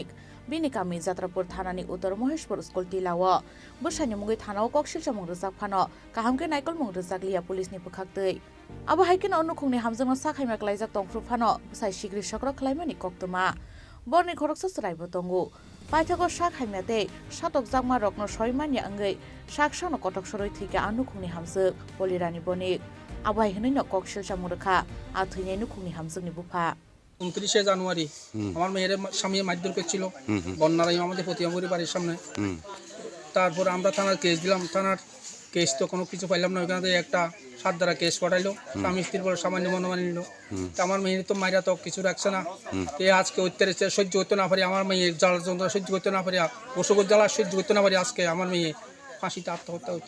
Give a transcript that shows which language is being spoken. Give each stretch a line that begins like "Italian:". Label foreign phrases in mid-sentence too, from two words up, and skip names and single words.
Kok Borok: bini kami jatrapur thanani uttar moheshpur school tilawo busani mungai thanao kokshilsa mung rajak phano kahamke naikol mung rajak liya police ni pukhaktei Abo haikin onukungni hamjangno sakhaimak laijak tongfru phano busai sigri sakro khlaimani koktuma borni khoroksa sraibo tongu paithago sakhaimate satok jangma rokno soimani angai saksano kotok soroi thika anukungni hamjak polirani bonik abo haikino kokshilsa murkha athine nukungni hamjangni bufa
Bangla: 29 জানুয়ারি আমার মেয়ের স্বামী মারধর করছিল বন্যারাই আমাদের প্রতিমপুরি বাড়ির সামনে তারপর আমরা থানার কেস দিলাম থানার কেস তো কোনো কিছু পাইলাম না ওখানে একটা সাত দ্বারা কেস পাঠাইলো স্বামী স্ত্রীর পর সামান্য মনোমানি নিল তো আমার মেয়ে তো মাইরা তো কিছু রাখছে না আজকে অত্যাচার সহ্য করতে না পারি আমার মেয়ে জ্বালা যন্ত্রণা সহ্য করতে না পারি অসুখ জ্বালা সহ্য করতে না পারি আজকে আমার মেয়ে ফাঁসিতে আত্মহত্যা হচ্ছে